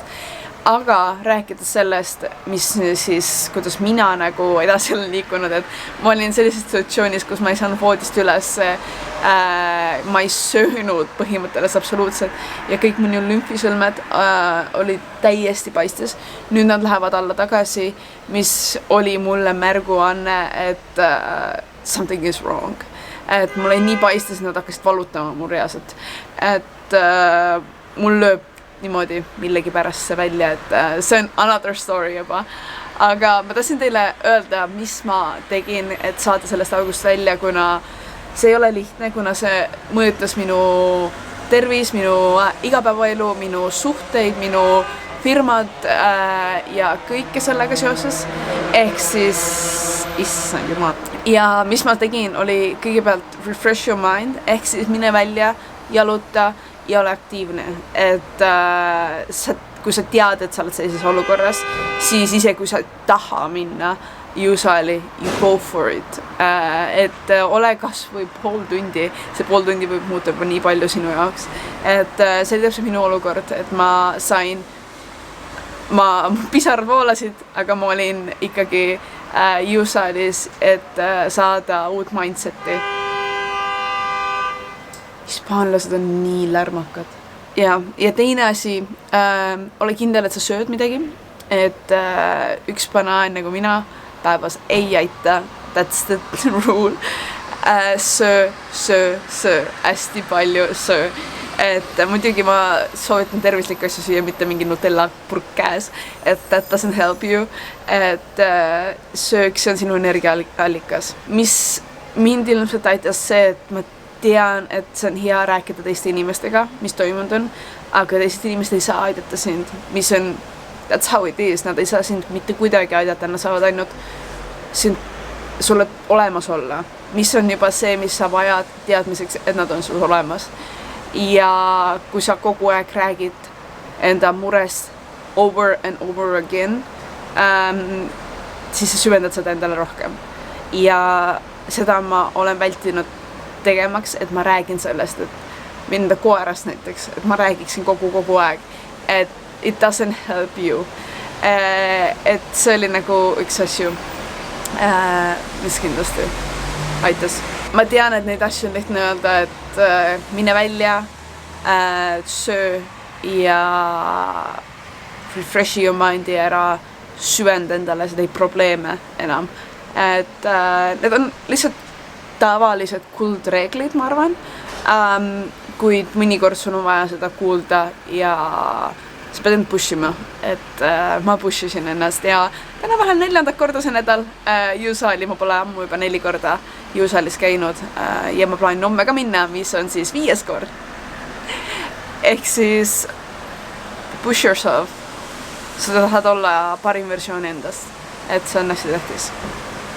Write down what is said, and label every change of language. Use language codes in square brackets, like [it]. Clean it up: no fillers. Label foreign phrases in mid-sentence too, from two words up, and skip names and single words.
[et] Aga rääkides sellest, mis siis, kuidas mina nagu edasi olen liikunud, et ma olin sellises situatsioonis, kus ma ei saanud voodist üles, ma ei söönud põhimõtteliselt absoluutselt ja kõik minu lümfisõlmed olid täiesti paistes. Nüüd nad lähevad alla tagasi, mis oli mulle märguanne, et [en] something is wrong. [et] Et mul oli nii paistes, nad hakkasid valutama mu reaalselt. Et mul lööb niimoodi millegi pärast see välja, et see on [en] another story [et] juba. Aga ma tahtsin teile öelda, mis ma tegin, et saada sellest august välja, kuna see ei ole lihtne, kuna see mõjutas minu tervis, minu igapäevaelu, minu suhteid, minu firmad ja kõike sellega seoses. Ehk siis, issand jumal. Ja mis ma tegin, oli kõigepealt [en] refresh your mind, [et] ehk siis mine välja, jaluta ja ole aktiivne, et kui sa tead, et sa oled sellises olukorras, siis ise kui sa taha minna [en] usually, you go for it. [et] Et ole kas või pool tundi, see pool tundi võib muuta juba nii palju sinu jaoks. Et see oli täpselt minu olukord, et ma pisarad voolasid, aga ma olin ikkagi usualis, et saada uut mindseti. Hispaanlased on nii lärmakad. Ja teine asi, ole kindel, et sa sööd midagi, et üks banaan nagu mina päevas ei aita, [en] that's the rule. [et] Söö, hästi palju söö. Et muidugi ma soovitan tervislikku asju süüa, mitte mingi Nutella purk käes, et [en] that doesn't help you. [et] Et söök, see on sinu energiaallikas. Mis mind ilmselt aitas see, et ma tean, et see on hea rääkida teiste inimestega, mis toimunud on, aga teised inimesed ei saa aidata sind, mis on, [en] that's how it is, [et] nad ei saa sind mitte kuidagi aidata, nad saavad ainult sulle olemas olla, mis on juba see, mis sa vajad teadmiseks, et nad on sul olemas. Ja kui sa kogu aeg räägid enda murest [en] over and over again, [et] siis sa süvendad seda endale rohkem. Ja seda ma olen vältinud tegemaks, et ma räägin sellest, et enda koerast näiteks, et ma räägiksin kogu aeg, et [en] it doesn't help you. [et] Et see oli nagu üks asju, mis kindlasti aitas. Ma tean, et neid asju on lihtne öelda, et mine välja, söö ja [en] refresh your mind'i [et] ära süvenda endale seda probleeme enam. Et need on lihtsalt tavalised kuldreeglid, ma arvan, kuid mõnikord sul on vaja seda kuulda ja sa pead end pushima, et ma pushisin ennast ja täna vahel 4. korda see nädal jõusaali, ma pole ammu juba 4 korda jõusaalis käinud ja ma plaanin homme ka minna, mis on siis 5. kord. Ehk siis [en] push yourself, [et] sa tahad olla parim versioon endast, et see on hästi tähtis.